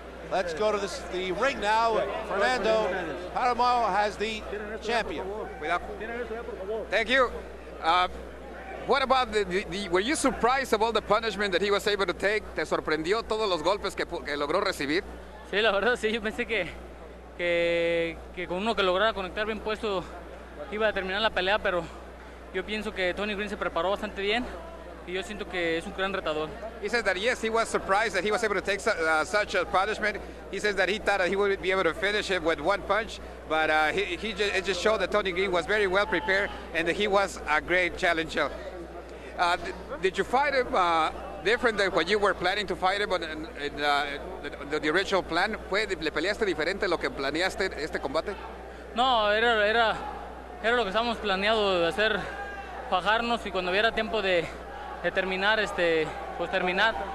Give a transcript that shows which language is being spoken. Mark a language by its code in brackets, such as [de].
[en] Let's go to the ring now. Fernando Paramao has the champion. Thank you. What about were you surprised about the punishment that he was able to take? [es] ¿Te sorprendió todos los golpes que logró recibir? Sí, la verdad sí, yo pensé que con uno que lograra conectar bien puesto iba a terminar la pelea, pero yo pienso que Tony Green se preparó bastante bien y yo siento que es un gran retador. [en] He says that yes, he was surprised that he was able to take such a punishment. He says that he thought that he would be able to finish it with one punch, but it just showed that Tony Green was very well prepared and that he was a great challenger. Did you fight him different than what you were planning to fight him in the original plan? [es] ¿Le peleaste diferente a lo que planeaste este combate? No, era lo que estábamos planeado de hacer, fajarnos y cuando hubiera tiempo de terminar, pues terminar.